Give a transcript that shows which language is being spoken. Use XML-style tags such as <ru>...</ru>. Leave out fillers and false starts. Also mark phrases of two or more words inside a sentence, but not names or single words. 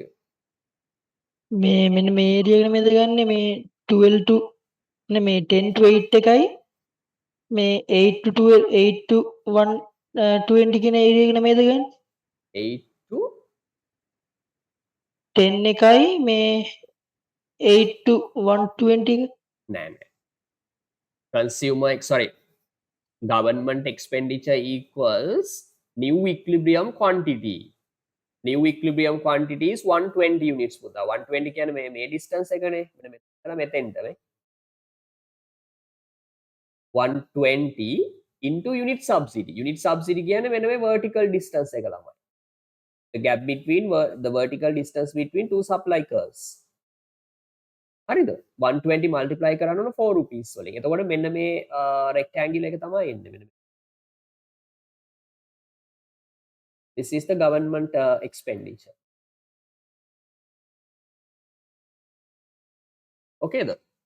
<si>මේ මෙන්න මේ ඒරියා එක නෙමෙයිද ගන්නෙ මේ 12 to නෙමේ 10 to 8 එකයි මේ 8 to 12 8 to 120 කියන ඒරියා එක නෙමෙයිද ගන්න? 8 to 10 එකයි මේ 8 to 120 එක. නෑ.</si> <en>Consumer, sorry, government expenditure equals new equilibrium quantity. New equilibrium quantity is 120 units.</en> <si>120 කියන්නේ මේ distance එකනේ. මෙතෙන්ට නේ.</si> <en>120 into unit subsidy. Unit subsidy</en> <si>කියන්නේ වෙන මේ</si> <en>vertical distance</en> <si>එක ළමයි.</si> <en>The gap between the vertical distance between two supply curves.</en> <si>හරිද 120 multiply කරන්න ඕන 4 rupees වලින්. එතකොට මෙන්න මේ rectangle එක තමයි එන්නේ මෙන්න.</si> <en>This is the government expenditure.</en> <si>Okay ද?</si>